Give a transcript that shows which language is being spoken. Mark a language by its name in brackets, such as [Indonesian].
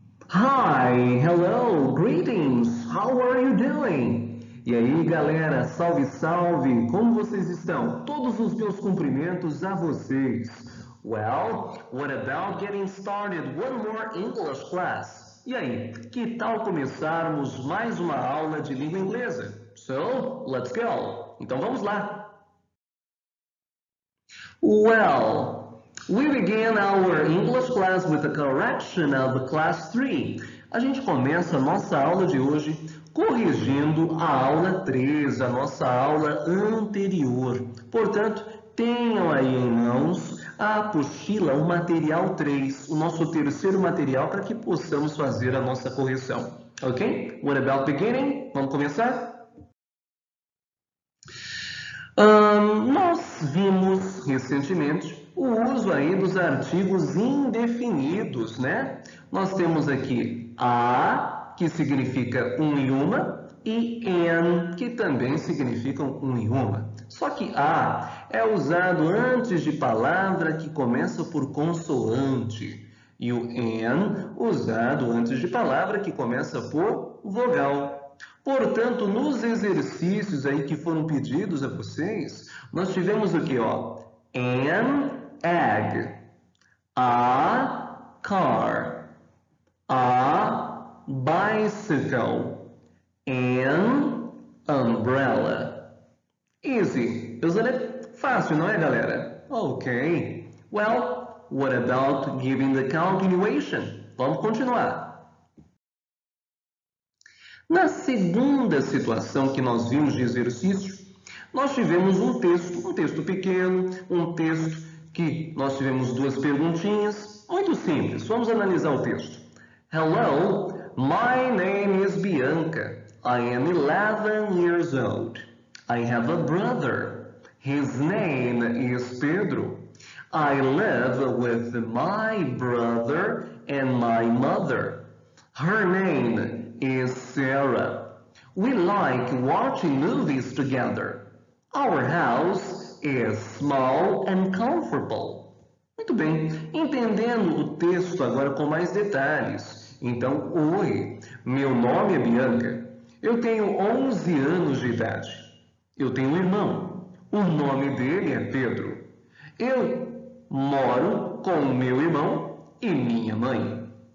[English] Hi, hello, greetings, how are you doing? [Portuguese] E aí, galera, salve, salve, como vocês estão? Todos os meus cumprimentos a vocês. [English] Well, what about getting started one more English class? [Portuguese] E aí, que tal começarmos mais uma aula de língua inglesa? [English] So, let's go! [Portuguese] Então vamos lá! [English] Well, we begin our English class with a correction of class 3. [Portuguese] A gente começa a nossa aula de hoje corrigindo a aula 3, a nossa aula anterior. Portanto, tenham aí em mãos a apostila, o material 3, o nosso terceiro material para que possamos fazer a nossa correção. Ok? [English] What about beginning? [Portuguese] Vamos começar? Nós vimos recentemente o uso aí dos artigos indefinidos, né? Nós temos aqui a, que significa um e uma, e an, que também significam um e uma. Só que a é usado antes de palavra que começa por consoante, e o an usado antes de palavra que começa por vogal. Portanto, nos exercícios aí que foram pedidos a vocês, nós tivemos o que, ó? [English] An egg, a car, a bicycle, an umbrella. Easy, isn't it? [Portuguese] Fácil, não é, galera? Ok. [English] Well, what about giving the continuation? [Portuguese] Vamos continuar. Na segunda situação que nós vimos de exercício, nós tivemos um texto pequeno, um texto que nós tivemos duas perguntinhas, muito simples. Vamos analisar o texto. [English] Hello, my name is Bianca. I am 11 years old. I have a brother. His name is Pedro. I live with my brother and my mother. Her name is Sarah. We like watching movies together. Our house is small and comfortable. [Portuguese] Muito bem, entendendo o texto agora com mais detalhes. Então, oi, meu nome é Bianca. Eu tenho 11 anos de idade. Eu tenho um irmão. O nome dele é Pedro. Eu moro com meu irmão e minha mãe.